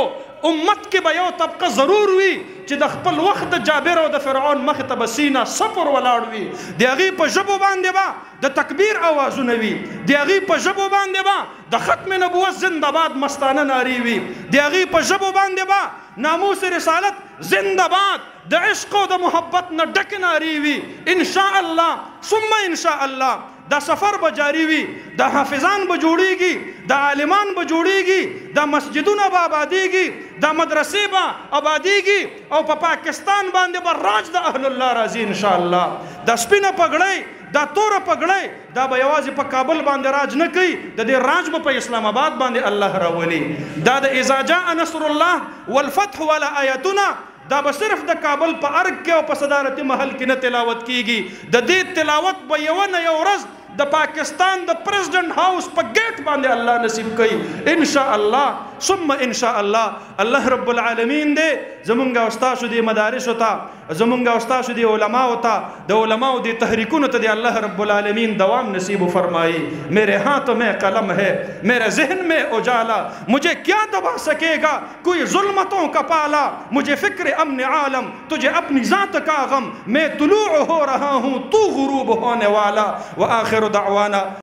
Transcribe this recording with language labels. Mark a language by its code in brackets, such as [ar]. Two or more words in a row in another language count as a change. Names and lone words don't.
[ps] امت کې به یو طبقه ضرور وي چې د خپل وخت د جابر او د فرعون مخ ته بسینا سپر ولاړ وي. د هغې په ژبو باندې به د تکبیر اوازونه وي. د هغې په ژبو باندې به د ختم نبوت زنده‌باد مستانه نارې وي. د هغې په ژبو باندې به ناموس رسالت زنده‌باد د عشق او د محبت نه ډکې نارې وي [ar] ان شاء الله ثم ان شاء الله. [ps] دا سفر به جاری وي، دا حافظان به جوړیږي، دا عالمان به جوړیږي، دا مسجدونه به آبادیږي، دا مدرسې به آبادیږي او په پاکستان باندې به راج د اهل الله راځي [ar] ان شاء الله. [ps] دا سپینه پګړۍ، دا توره پګړۍ، دا به یوازې په کابل باندې راج نه کوي، د دې راج به په اسلام آباد باندې الله راولي. دا د [ar] اذا جاء نصر الله والفتح [ps] والا آیاتونه دا به صرف د کابل په ارګ کې او په صدارتي محل کې نه تلاوت کیږي، د دې تلاوت به یو نه یو ورځ د پاکستان د پریزیډنټ هاوس په گیټ باندې الله نصیب کوي [ar] ان شاء الله ثم ان شاء الله. الله رب العالمین [ps] دې زمونږ او تاسو دې مدارس ته، زمونږ او تاسو دې علماء ته، د علماء دې تحریکونو ته دې [ar] الله رب العالمین [ps] دوام نصیب فرمائے. [ur] میرے ہاتھ میں قلم ہے، میرے ذہن میں اجالا، مجھے کیا دبا سکے گا کوئی ظلمتوں کا پالا، مجھے فکر امن عالم تجھے اپنی ذات کا غم، میں طلوع ہو رہا ہوں تو غروب ہونے والا. [ar] وآخر دعوانا